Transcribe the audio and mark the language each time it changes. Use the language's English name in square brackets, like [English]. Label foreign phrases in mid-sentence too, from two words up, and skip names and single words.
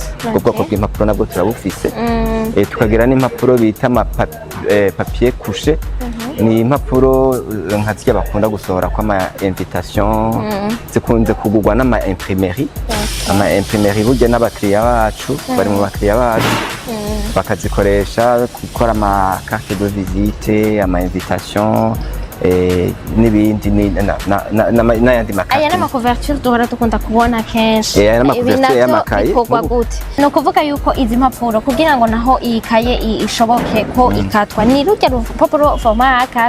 [Rundi] Ubwoko bw'impapuro nabwo turabufise. Tukagira n'impapuro bita [French] papier couché. [Rundi] Ni impapuro nka zijya bakunda gusohora kwa ama invitation, zikunze kugurwa n'ama imprimerie. Ama imprimerie burya n'abakiriya bacu bari mu bakiriya bacu bakazikoresha gukora ama [French] carte de visite, [Rundi] ama invitation, n'ibindi n'ayandi makaye. Aya n'ama couverture duhora dukunda kubona kenshi. Aya n'ama couverture y'amakaye. Bikorwa gute? No kuvuga yuko izi mpapuro kugira ngo naho iyi kaye ishoboke ko ikatwa ni rujya rupapuro format A4.